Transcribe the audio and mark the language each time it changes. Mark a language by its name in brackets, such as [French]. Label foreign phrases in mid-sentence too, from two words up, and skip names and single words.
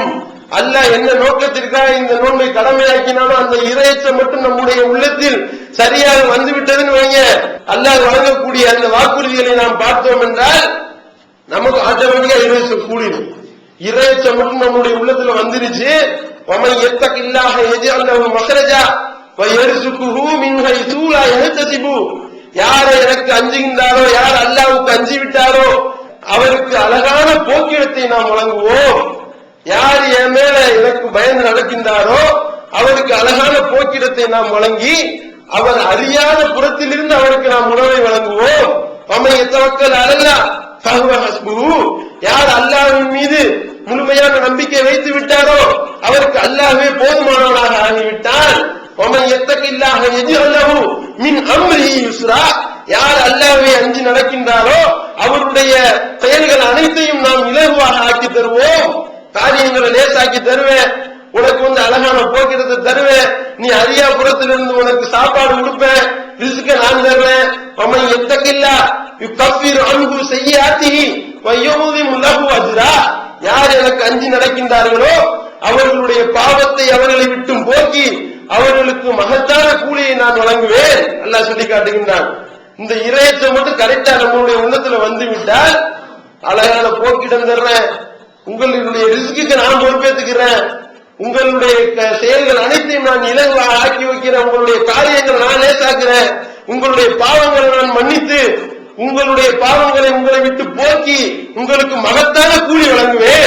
[Tamil] அல்லாஹ் என்ன நோக்கத்திற்காக இந்த நோன்பை கடமையாக்கினாலும் அந்த இறையச்சம் மட்டும் நம்முடைய உள்ளத்தில் சரியாக வந்துவிட்டதுன்னு வைங்க, அல்லாஹ் வழங்கக்கூடிய அந்த வாக்குறுதிகளை நாம் பார்த்தோம் என்றால் நமக்கு ஆட்டோமேட்டிக்கா இறையச்சம் கூடிடும். இறையச்சம் மட்டும் நம்முடைய உள்ளத்துல வந்துருச்சு. [Arabic] وَمَن يَتَّقِ اللَّهَ يَجْعَلْ لَهُ مَخْرَجًا وَيَرْزُقْهُ مِنْ حَيْثُ لَا يَحْتَسِبُ. [Tamil] யார் எனக்கு அஞ்சுகின்றாரோ, யார் அல்லாஹ்வுக்கு அஞ்சி விட்டாரோ அவருக்கு அழகான போக்கிடத்தை நாம் வழங்குவோம். யார் என் மேல எனக்கு பயந்து நடக்கின்றாரோ அவருக்கு அழகான போக்கிடத்தை நாம் வழங்கி அவர் அறியாத புறத்திலிருந்து அவருக்கு நாம் உணவை வழங்குவோம். [Arabic] وَمَن يَتَوَكَّلْ عَلَى اللَّهِ فَهُوَ حَسْبُهُ. [Tamil] யார் அல்லாஹ்வின் மீது முழுமையான நம்பிக்கை வைத்து விட்டாரோ அவருக்கு அல்லாஹ்வே போதுமானவனாக ஆகிவிட்டான். [Arabic] وَمَن يَتَّقِ اللَّهَ يَجْعَلْ لَهُ مِنْ أَمْرِهِ يُسْرًا. [Tamil] யார் அல்லாஹ்வை அஞ்சி நடக்கின்றாரோ அவருடைய செயல்கள் அனைத்தையும் நாம் இலகுவாக ஆக்கி தருவோம். காரியங்களை லேசாக்கி தருவேன், உனக்கு அழகான போக்கிடத்தை தருவேன், நீ அறியா புறத்திலிருந்து உனக்கு சாப்பாடு கொடுப்பேன், ரிஸ்க நான் தருவேன். [Arabic] وَمَن يَتَّقِ اللَّهَ يُكَفِّرْ عَنْهُ سَيِّئَاتِهِ وَيُعْظِمْ لَهُ أَجْرًا. [Tamil] யார் எனக்கு அஞ்சி நடக்கின்றார்களோ அவர்களுடைய பாவத்தை அவர்களை விட்டும் போக்கி அவர்களுக்கு மகத்தான கூலியை நான் வழங்குவேன். அல்லாஹ் சொல்லி காட்டுகின்றான். இந்த இறையச்சம் மட்டும் கரெக்டா நம்மளுடைய உள்ளத்துல வந்து விட்டால் அழகான போக்கிடம் தர்றேன், உங்களுடைய ரிஸ்க்கு நான் பொறுப்பேற்றுக்கிறேன், உங்களுடைய செயல்கள் அனைத்தையும் நான் இலகுவாக ஆக்கி வைக்கிறேன், உங்களுடைய காரியங்களை நான் லேசாக்குறேன், உங்களுடைய பாவங்களை நான் மன்னித்து உங்களுடைய பாவங்களை உங்களை விட்டு போக்கி உங்களுக்கு மகத்தான கூலி வழங்குவேன்.